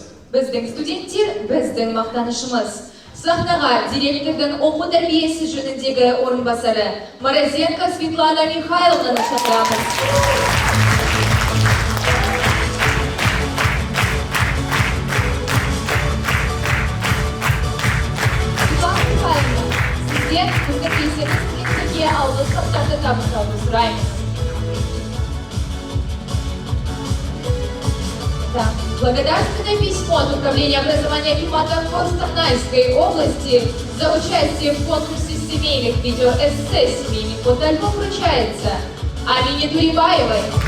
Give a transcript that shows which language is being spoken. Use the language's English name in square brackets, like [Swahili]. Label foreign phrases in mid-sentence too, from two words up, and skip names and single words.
[Kazakh] Біздің студенттер, біздің мақтанышымыз. Сахнаға директордың оқу тәрбиесі жөніндегі орынбасары Морозенко Светлана Михайловнаны шақырамыз. Светлана Михайловна, сізден біздің белсенді студенттерге алғыс хаттарды табыстауды сұраймыз. [Russian] Благодарственное письмо от Управления образования климата Костанайской области за участие в конкурсе семейных видеоэссе «Семейный фотоальбом» вручается Амине Турибаевой,